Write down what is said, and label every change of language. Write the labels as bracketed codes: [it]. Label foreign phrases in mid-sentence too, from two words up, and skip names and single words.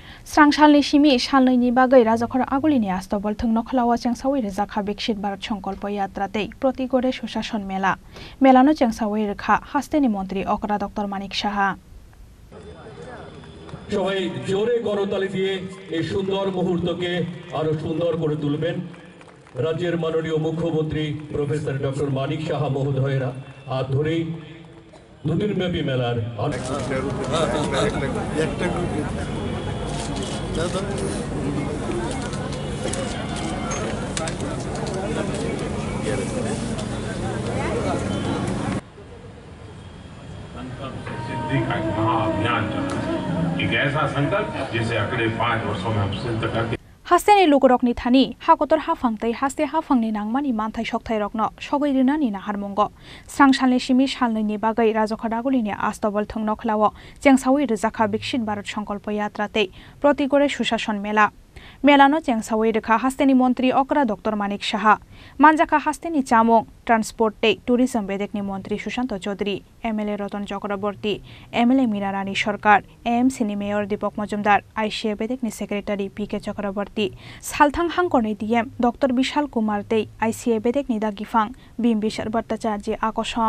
[trp] Srangsalni simi salni bagai rajakhor agulini astobol thungno khalawa chengsawi rejakha Viksit Bharat Sankalpa Yatra tei Protigore Sushashan Mela Melano chengsawi rekha hasteni মন্ত্রী অকরা ডক্টর মানিক সাহা [bn] সবাই জোরে করতালি দিয়ে এই সুন্দর মুহূর্তকে আরো সুন্দর করে তুলবেন। রাজ্যের মাননীয় মুখ্যমন্ত্রী প্রফেসর ডক্টর মানিক সাহা মহোদয়েরা হাত ধরেই দুদিনব্যাপী মেলার [hi] सिद्धि का महाअभियान चला है। एक ऐसा संकल्प जिसे अगले 5 वर्षों में हम सिद्ध करके [trp] Hasteni lukurokni thani hakotor hafangtai haste hafangni nangmani manthai sokthai rokno sogoirinani naharmongo Srangsalni simi salni bagai rajakhadagulini astobol thungno khlawo chengsawi rejakha Viksit Bharat Sankalpa Yatra tei Protigore Sushashan Mela Melano chengsawi rekha hasteni মন্ত্রী অকরা ডক্টর মানিক সাহা manjaka hasteni chamung transport tei tourism bedekni মন্ত্রী সুশান্ত চৌধুরী এমএলএ রতন চক্রবর্তী এমএলএ মীনারানী সরকার এএমসিনি মেয়র দীপক মজুমদার আইসিএ bedekni সেক্রেটারি পিকে চক্রবর্তী সালথাং হাংকরনি ডিএম ডক্টর বিশাল কুমার tei আইসিএ bedekni দাগিফাং বিম্বিসার ভট্টাচার্য আকর্ষণ